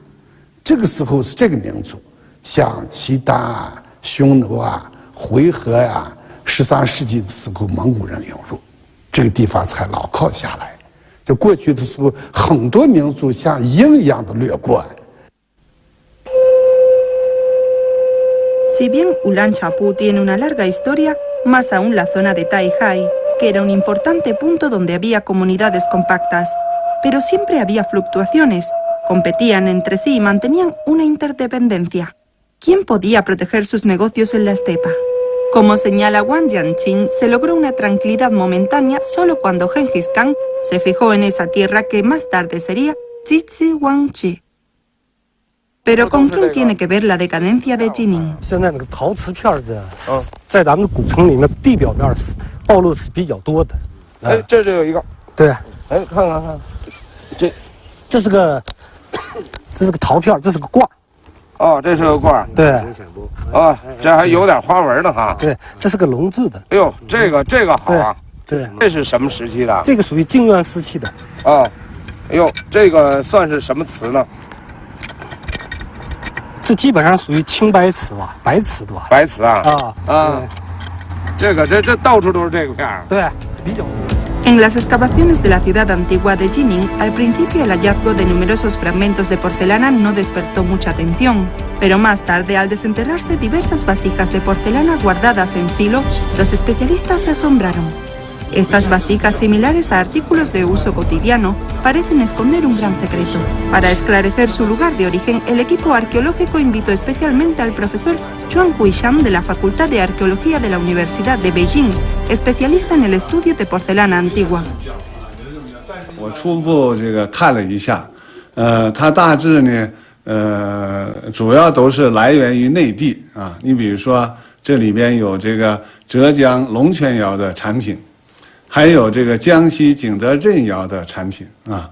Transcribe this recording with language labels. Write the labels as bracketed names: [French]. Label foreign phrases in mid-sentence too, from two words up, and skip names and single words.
[Chinese] 这个时候是这个民族，像契丹啊、匈奴啊、回纥啊，13世纪的时候蒙古人涌入，这个地方才牢靠下来。就过去的时候，很多民族像鹰一样的掠过。 [Spanish] Si bien Ulanchapú tiene una larga historia, más aún la zona de Taihai, que era un importante punto donde había comunidades compactas. Pero siempre había fluctuaciones, competían entre sí y mantenían una interdependencia. ¿Quién podía proteger sus negocios en la estepa? Como señala Wang Jianqing, se logró una tranquilidad momentánea solo cuando Genghis Khan se fijó en esa tierra que más tarde sería Jizhi Wangji. Pero ¿con quién tiene que ver la decadencia de Jining? [Chinese] 现在那个陶瓷片子，在咱们的古城里面地表面暴露是比较多的。哎，这有一个。对。哎，看，这是个陶片，这是个罐。哦，这是个罐。对。啊，这还有点花纹的哈。对，这是个龙字的。哎呦，这个好啊。对。这是什么时期的？这个属于静渊时期的。哦，哎呦，这个算是什么瓷呢？这基本上属于青白瓷吧，白瓷的吧？白瓷啊！啊，这到处都是这个片儿。对，比较。 [Spanish] En las excavaciones de la ciudad antigua de Jining, al principio el hallazgo de numerosos fragmentos de porcelana no despertó mucha atención, pero más tarde, al desenterrarse diversas vasijas de porcelana guardadas en silo, los especialistas se asombraron. Estas vasijas, similares a artículos de uso cotidiano, parecen esconder un gran secreto. Para esclarecer su lugar de origen, el equipo arqueológico invitó especialmente al profesor Chuan Huishan de la Facultad de Arqueología de la Universidad de Beijing, especialista en el estudio de porcelana antigua. [Chinese] 我初步这个看了一下，它大致呢，主要都是来源于内地啊。你比如说，这里边有这个浙江龙泉窑的产品，还有这个江西景德镇窑的产品啊。